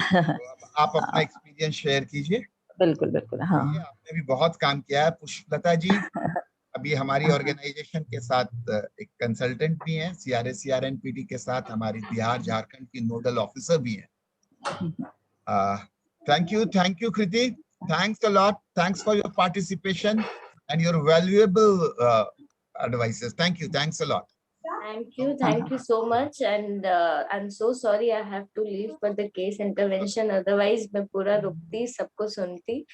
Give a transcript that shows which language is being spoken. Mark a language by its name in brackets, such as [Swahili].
[Hindi] तो अब आप अपना एक्सपीरियंस शेयर कीजिए। बिल्कुल बिल्कुल। ये हाँ आपने भी बहुत काम किया है पुष्पलता जी। अभी हमारी हाँ ऑर्गेनाइजेशन के साथ एक कंसल्टेंट भी हैं, CRA CRNPT के साथ हमारी बिहार झारखंड की नोडल ऑफिसर भी हैं। [English] Thank you Kriti, thanks a lot, thanks for your participation and your valuable advices. Thanks a lot. Thank you so much, and I'm so sorry I have to leave for the case intervention. [Hindi] Otherwise, मैं पूरा रुकती, सबको सुनती.